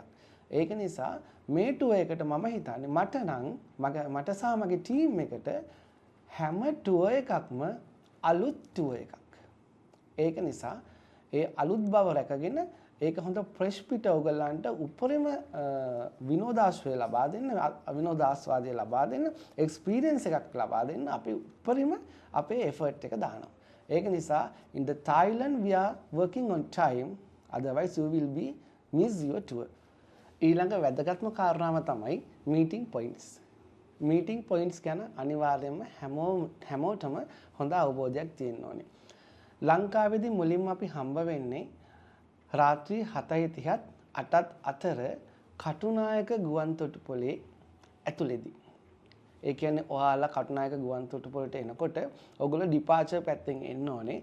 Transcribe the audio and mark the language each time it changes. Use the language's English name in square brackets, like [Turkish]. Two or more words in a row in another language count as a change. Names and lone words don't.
[Sinhala] ඒක නිසා මේ ටුවර් එකට මම හිතන්නේ මට සහ මගේ ටීම් එකට හැම ටුවර් එකක්ම අලුත් ටුවර් එකක්. ඒක නිසා ඒ අලුත් බව රැකගෙන ඒක හොඳ ෆ්‍රෙෂ් පිට ඔයගලන්ට උපරිම විනෝදාශ්‍රය ලබා දෙන්න, විනෝදාස්වාදය ලබා දෙන්න, එක්ස්පීරියන්ස් එකක් ලබා දෙන්න අපි උපරිම අපේ එෆර්ට් එක දානවා. ඒක නිසා [English] in the Thailand we are working on time, otherwise you will be miss your tour. [Sinhala] ඊළඟ වැදගත්ම කාරණාව තමයි [English] meeting points. meeting points [Sinhala] ගැන අනිවාර්යයෙන්ම හැමෝටම හොඳ අවබෝධයක් තියෙන්න ඕනේ. ලංකාවේදී මුලින්ම අපි හම්බ වෙන්නේ රාත්‍රී 7:30ත් 8ත් අතර කටුනායක ගුවන් තොටුපොළේ ඇතුළේදී. ඒ කියන්නේ ඔයාලා කටුනායක ගුවන් තොටුපොළට එනකොට ඔයගොල්ලෝ ඩිපාර්චර් පැත්තෙන් එන්න ඕනේ.